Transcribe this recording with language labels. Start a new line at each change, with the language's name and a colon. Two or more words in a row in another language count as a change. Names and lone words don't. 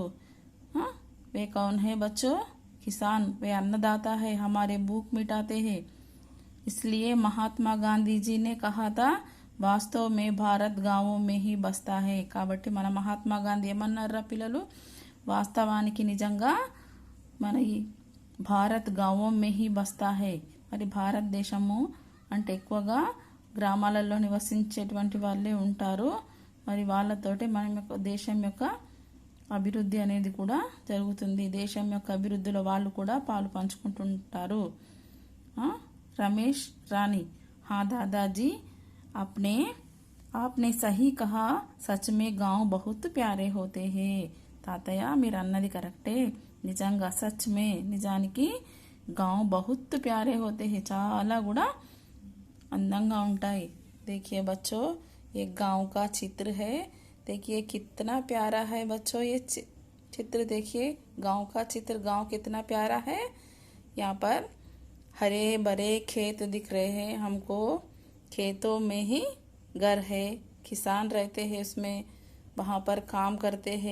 Hindi: वे कौन हैं बच्चो? किसान, वे अन्नदाता है, हमारे भूख मिटाते हैं. इसलिए महात्मा गांधी जी ने कहा था, वास्तव में भारत गांवों में ही बसता है.
Telugu: కాబట్టి మన మహాత్మా గాంధీ ఏమన్నారా పిల్లలు? వాస్తవానికి నిజంగా మన ఈ భారత్
Hindi: गांवों में ही बसता है,
Telugu: మరి భారతదేశము అంటే ఎక్కువగా గ్రామాలలో నివసించేటువంటి వాళ్ళే ఉంటారు. మరి వాళ్ళతోటే మన యొక్క దేశం యొక్క అభివృద్ధి అనేది కూడా జరుగుతుంది. దేశం యొక్క అభివృద్ధిలో వాళ్ళు కూడా పాలు పంచుకుంటుంటారు. రమేష్,
Hindi: రాణి, हाँ दादाजी, आपने सही कहा, सच में गांव बहुत प्यारे होते हैं.
Telugu: తాతయ్య మీరు అన్నది కరెక్టే, నిజంగా
Hindi: सच में,
Telugu: నిజానికి
Hindi: गांव बहुत प्यारे होते हैं,
Telugu: చాలా కూడా అందంగా ఉంటాయి.
Hindi: देखिए बच्चों, एक गांव का चित्र है. देखिए कितना प्यारा है बच्चों, ये चित्र देखिए, गांव का चित्र. गांव कितना प्यारा है. यहाँ पर हरे भरे खेत दिख रहे हैं हमको, खेतों में ही घर है, किसान रहते हैं उसमें, वहाँ पर काम करते हैं.